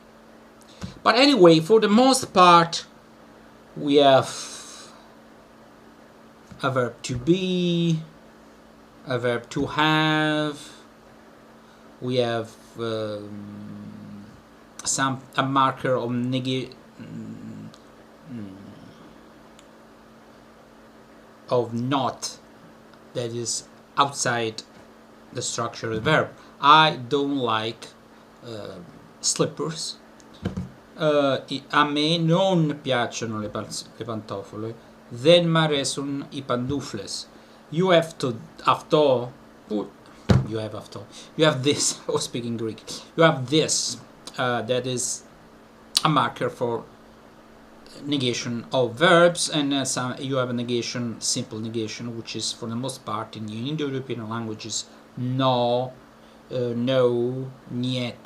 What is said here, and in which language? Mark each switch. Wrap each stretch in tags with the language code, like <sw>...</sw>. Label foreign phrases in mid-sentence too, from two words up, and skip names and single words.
<en>But anyway, for the most part, we have a verb to be, a verb to have, we have a marker of not, that is outside the structure of the verb. I don't like slippers.</en> <it>A me non piacciono le pantofole.</it> <el>Δεν μ' αρέσουν οι παντούφλες.</el> <en>You have to, αυτό, you have this, or speaking Greek, you have this, that is a marker for negation of verbs, and you have a negation, simple negation, which is for the most part in Indo-European languages no, no, niet.</en>